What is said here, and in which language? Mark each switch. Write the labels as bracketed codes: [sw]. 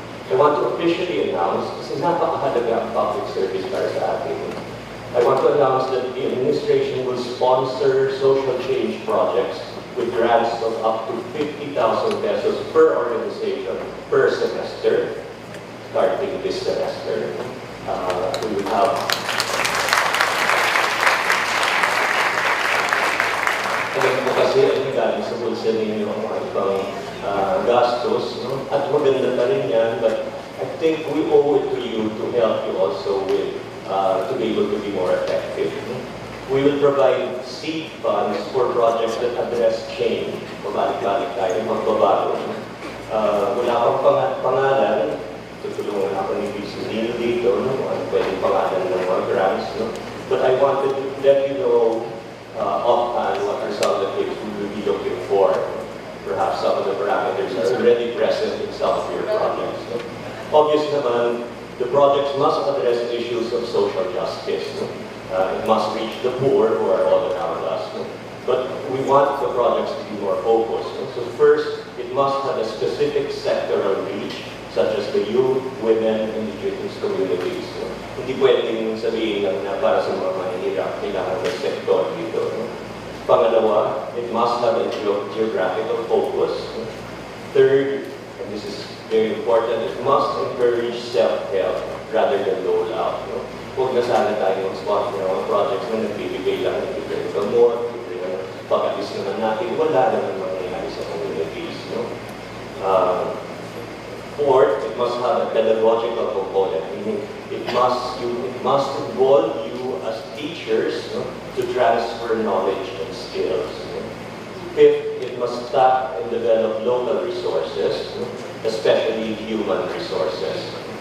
[en] I want to officially announce, [tl] kasi napakahalaga ang [en] public service [tl] para sa atin. [en] I want to announce that the administration will sponsor social change projects with grants of up to 50,000 pesos per organization per semester, starting this semester. We will have [tl] alam mo kasi ang galing sa bulsa ninyo ang mga ibang gastos, no? At maganda pa rin yan, [en] but I think we owe it to you to help you also with to be able to be more effective. We will provide seed funds for projects that address change. [tl] Pabalik-balik tayo, magbabago. Wala akong pangalan, tutulungan ako ni Vice Neil dito, no? Ano pwedeng pangalan ng mga grants, no? [en] But I wanted to let you know offhand what are some of the things we will be looking for. Perhaps some of the parameters are already present in some of your projects. No? Obvious naman, the projects must address issues of social justice. No? It must reach the poor who are all around us. No? But we want the projects to be more focused. No? So first, it must have a specific sectoral reach, such as the youth, women, indigenous communities. No? [tl] Hindi pwedeng sabihin lang na para sa mga mahihirap, kailangan ng sektor dito. [en] No? Pangalawa, it must have a geographical focus. No? Third, and this is very important, it must encourage self-help rather than dole-out. No? [tl] Huwag na sana tayo mag-spot ng mga projects na nagbibigay lang ng libre ng gamot, libre ng pag-alis naman natin, wala naman mangyayari sa communities. [en] No? Fourth, it must have a pedagogical component, meaning it must involve you as teachers, no, to transfer knowledge and skills. No? Fifth, it must tap and develop local resources, no, especially human resources.